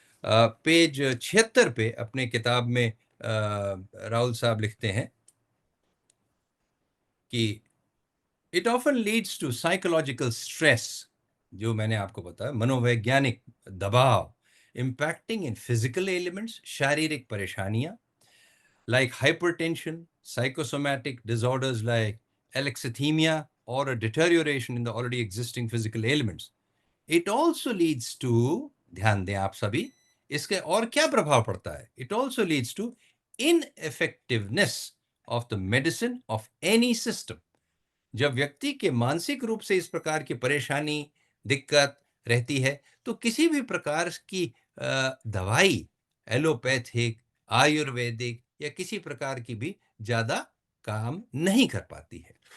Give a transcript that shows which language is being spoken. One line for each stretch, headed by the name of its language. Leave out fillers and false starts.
Hindi: Page 76 पे अपने किताब में राहुल साहब लिखते हैं कि
English: it often leads to psychological stress,
Hindi: जो मैंने आपको बताया, मनोवैज्ञानिक दबाव,
English: impacting in physical elements,
Hindi: शारीरिक परेशानियां
English: like hypertension, psychosomatic disorders like alexithymia, or a deterioration in the already existing physical ailments. It also leads to,
Hindi: ध्यान दें आप सभी, इसके और क्या प्रभाव पड़ता है?
English: It also leads to ineffectiveness of the medicine of any system.
Hindi: जब व्यक्ति के मानसिक रूप से इस प्रकार की परेशानी, दिक्कत रहती है, तो किसी भी प्रकार की दवाई, एलोपैथिक, आयुर्वेदिक या किसी प्रकार की भी ज्यादा काम नहीं कर पाती है.